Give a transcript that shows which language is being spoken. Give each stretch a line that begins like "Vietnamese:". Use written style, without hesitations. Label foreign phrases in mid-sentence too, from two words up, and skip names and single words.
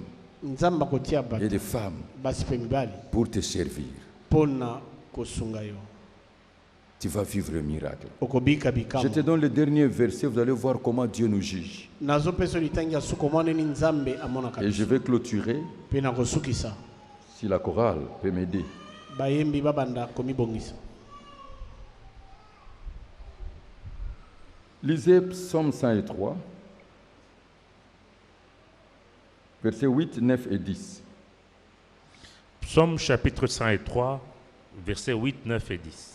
Lingala: Nzambe akotia et bato
French: des femmes
Lingala: basi pe mibali
French: pour te servir.
Lingala: mpona kosunga yo.
French: Tu vas vivre le miracle.
Lingala: Okobika Je bikamo.
French: te donne le dernier verset, vous allez voir comment Dieu nous juge.
Lingala: Nazopesa litangi ya suko mwana ni nzambe amonaka.
French: Et je vais clôturer,
Lingala: Pe na kosukisa.
French: si la chorale peut m'aider.
Lingala: Bayembi babanda komibongisa.
French: Lisez Psaume 103, versets 8, 9 et 10. Psaume chapitre 103, versets 8, 9 et 10.